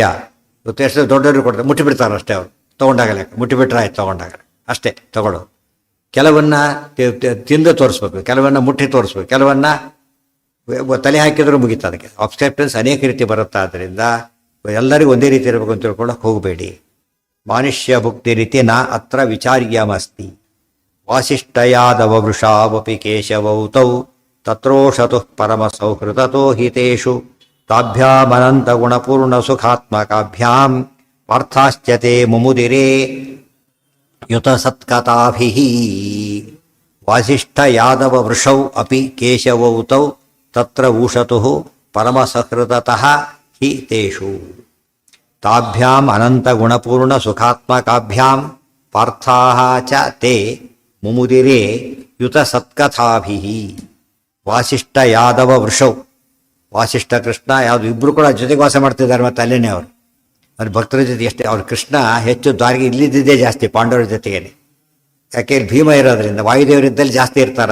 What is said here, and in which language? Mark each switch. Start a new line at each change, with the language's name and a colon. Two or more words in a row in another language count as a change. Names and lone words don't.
Kannada: ಇವತ್ತು ಎಷ್ಟು ದೊಡ್ಡವರು ಕೊಡ್ತಾರೆ, ಮುಟ್ಟಿಬಿಡ್ತಾರೆ ಅಷ್ಟೇ. ಅವರು ತೊಗೊಂಡಾಗ ಲೆಕ್ಕ, ಮುಟ್ಟಿಬಿಟ್ರೆ ಆಯ್ತು, ತೊಗೊಂಡಾಗ ಅಷ್ಟೇ ತಗೊಳ್ಳೋದು. ಕೆಲವನ್ನ ತಿಂದು ತೋರಿಸ್ಬೇಕು, ಕೆಲವನ್ನ ಮುಟ್ಟಿ ತೋರಿಸ್ಬೇಕು, ಕೆಲವನ್ನ ತಲೆ ಹಾಕಿದ್ರು ಮುಗಿತು. ಅದಕ್ಕೆ ಅಬ್ಸ್ಕ್ರಿಪ್ಷನ್ಸ್ ಅನೇಕ ರೀತಿ ಬರುತ್ತೆ. ಆದ್ದರಿಂದ ಎಲ್ಲರಿಗೂ ಒಂದೇ ರೀತಿ ಇರಬೇಕು ಅಂತ ತಿಳ್ಕೊಳ್ಳೋಕೆ ಹೋಗಬೇಡಿ.
Sanskrit: ಮಾನುಷ್ಯ ಭುಕ್ತಿ ರೀತಿ ನಾ ಅತ್ರ ವಿಚಾರ್ಯಮಸ್ತಿ. ವಾಸಿಷ್ಠಯಾದವ ವೃಷಾವಪಿ ಕೇಶವೌತೌ ತತ್ರೋಷತು ಪರಮ ಸೌಹೃದತೋ ಹಿತೇಷು ತಾಭ್ಯಾಮನಂತ ಗುಣಪೂರ್ಣ ಸುಖಾತ್ಮಕಾಭ್ಯಾಂ ಪಾರ್ಥಾಶ್ಚತೆ ಮುಮುದಿರೇ ಯುತ ಸತ್ಕಥಾಭಿಃ. ವಾಸಿಷ್ಠ ಯಾದವ ವೃಷೌ ಅಪಿ ಕೇಶವೌತೌ ತತ್ರ ಊಷತು ಪರಮ ಸಹೃದತಃ ಹಿ ತೇಷು ತಾಭ್ಯಾಂ ಅನಂತ ಗುಣಪೂರ್ಣ ಸುಖಾತ್ಮಕಾಭ್ಯಾಂ ಪಾರ್ಥಾಃ ಚ ತೇ ಮುಮುದಿರೇ ಯುತ ಸತ್ಕಥಾಭಿಃ. ವಾಸಿಷ್ಠ ಯಾದವ ವೃಷೌ,
Kannada: ವಾಸಿಷ್ಠ ಕೃಷ್ಣ ಯಾವುದು ಇಬ್ಬರು ಕೂಡ ಜೊತೆಗೆ ವಾಸ ಮಾಡ್ತಿದ್ದಾರೆ. ಮತ್ತು ಅಲ್ಲೇನೆ ಅವರು ಅವ್ರ ಭಕ್ತರ ಜೊತೆ ಎಷ್ಟೇ, ಅವ್ರ ಕೃಷ್ಣ ಹೆಚ್ಚು ದ್ವಾರಗೆ ಇಲ್ಲಿದ್ದೇ ಜಾಸ್ತಿ ಪಾಂಡವರ ಜೊತೆಗೇನೆ. ಯಾಕೆ ಭೀಮ ಇರೋದ್ರಿಂದ, ವಾಯುದೇವರಿದ್ದಲ್ಲಿ ಜಾಸ್ತಿ ಇರ್ತಾರೆ.